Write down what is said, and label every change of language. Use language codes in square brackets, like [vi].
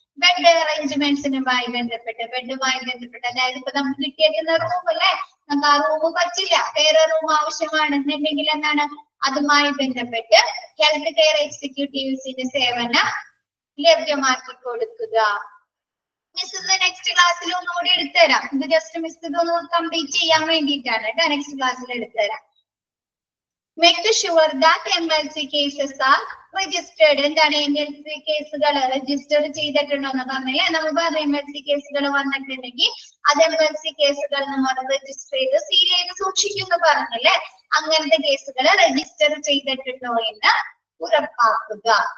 [ml] Bed അറേഞ്ച്മെന്റ്സിനുമായി ബന്ധപ്പെട്ട് ബെഡുമായി ബന്ധപ്പെട്ട് അതായത് ഇപ്പൊ നമുക്ക് കിട്ടിയേക്കുന്ന റൂം അല്ലെ, നമുക്ക് ആ റൂം പറ്റില്ല, വേറെ റൂം ആവശ്യമാണെന്നുണ്ടെങ്കിൽ എന്താണ് അതുമായി ബന്ധപ്പെട്ട് ഹെൽത്ത് കെയർ എക്സിക്യൂട്ടീവ്സിന്റെ സേവനം ലഭ്യമാക്കി കൊടുക്കുക. മിസ് ഇത് നെക്സ്റ്റ് ക്ലാസ്സിൽ ഒന്നുകൂടി എടുത്തുതരാം. ഇത് ജസ്റ്റ് മിസ് ഇതൊന്ന് കംപ്ലീറ്റ് ചെയ്യാൻ വേണ്ടിയിട്ടാണ് കേട്ടോ. നെക്സ്റ്റ് ക്ലാസ്സിൽ എടുത്തുതരാം. [en] Make sure that MLC cases are registered. [ml] എന്താണ് MLC കേസുകൾ രജിസ്റ്റർ ചെയ്തിട്ടുണ്ടോ എന്ന് പറഞ്ഞില്ലേ? നമുക്ക് MLC കേസുകൾ വന്നിട്ടുണ്ടെങ്കിൽ അത് MLC കേസുകൾ നമ്മൾ രജിസ്റ്റർ ചെയ്ത് സീൽ ചെയ്ത് സൂക്ഷിക്കുന്നു പറഞ്ഞില്ലേ? അങ്ങനത്തെ കേസുകൾ രജിസ്റ്റർ ചെയ്തിട്ടുണ്ടോ എന്ന് ഉറപ്പാക്കുക.